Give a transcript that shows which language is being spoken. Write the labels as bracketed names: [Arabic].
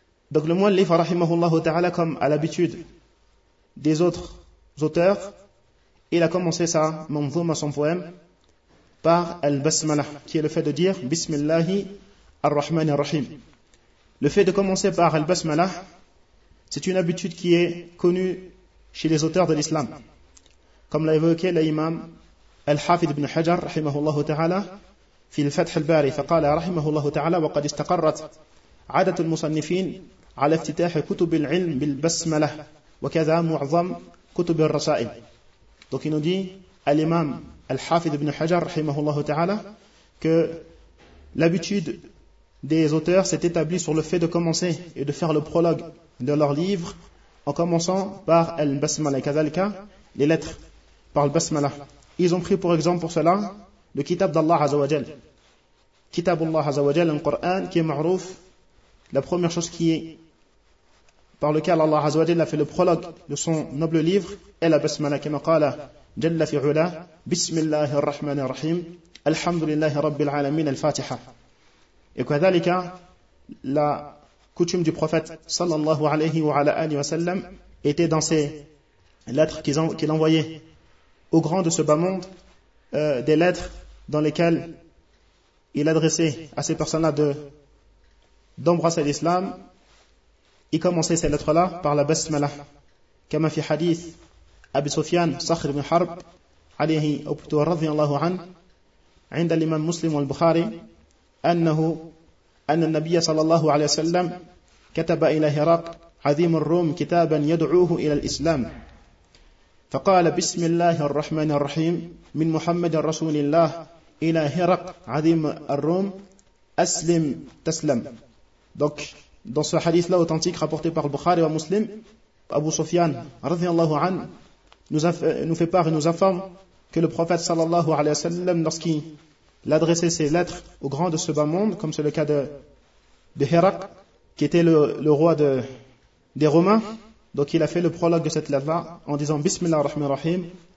[French] Donc le mu'allif, rahimahullah ta'ala, comme à l'habitude des autres auteurs, il a commencé sa manzouma, son poème, par Al-Basmala, qui est le fait de dire Bismillahi ar-Rahman ar-Rahim. Le fait de commencer par Al-Basmala, c'est une habitude qui est connue chez les auteurs de l'islam. Comme l'a évoqué l'imam Al-Hafid ibn Hajar, rahimahullah ta'ala, [Arabic] في الفتح الباري فقال رحمه الله تعالى وقد استقرت عادة المصنفين على افتتاح كتب العلم بالبسملة وكذا معظم كتب الرسائل. [French] Donc il nous dit à l'imam Al-Hafid ibn Hajar rahimahullah ta'ala que l'habitude des auteurs s'est établie sur le fait de commencer et de faire le prologue de leurs livres en commençant par Al-Basmala, kazalka, les lettres par Al-Basmala. Ils ont pris pour exemple pour cela le kitab d'Allah Azza wa Jal. Kitab Allah Azza wa Jal, un Coran qui est ma'rouf, la première chose qui est par lequel Allah Azza wa Jal a fait le prologue de son noble livre, est la basmala, comme qu'il a dit, Jalla fi ula, Bismillahir Rahmanir Rahim, Alhamdulillahi Rabbil Alamin, Al-Fatiha. Et que d'alika, la coutume du prophète sallallahu alayhi wa ala alihi wa sallam était dans ses lettres qu'il envoyait aux grands de ce bas monde, des lettres dans lesquelles il adressait à ces personnes-là d'embrasser l'islam, il commençait ces lettres-là par la basmala. Comme dans le hadith Abi Sufyan Sakhr ibn Harb alayhi obtu radhiyallahu an [Arabic] عند الامام مسلم والبخاري انه ان النبي صلى الله عليه وسلم كتب الى هرقل عظيم الروم كتابا يدعوه الى الاسلام فقال بسم الله الرحمن الرحيم من محمد رسول الله إلى هرق عظيم الروم أسلم تسلم. [French] Donc dans ce hadith là authentique rapporté par Bukhari et Muslim, Abu Sufyan رضي الله عنه nous fait part et nous informe que le prophète sallallahu alayhi wa sallam, lorsqu'il adressait ses lettres aux grands de ce bas monde, comme c'est le cas de Hirak, qui était le roi des Romains, donc il a fait le prologue de cette lettre-là en disant Bismillah ar-Rahman ar-Rahim.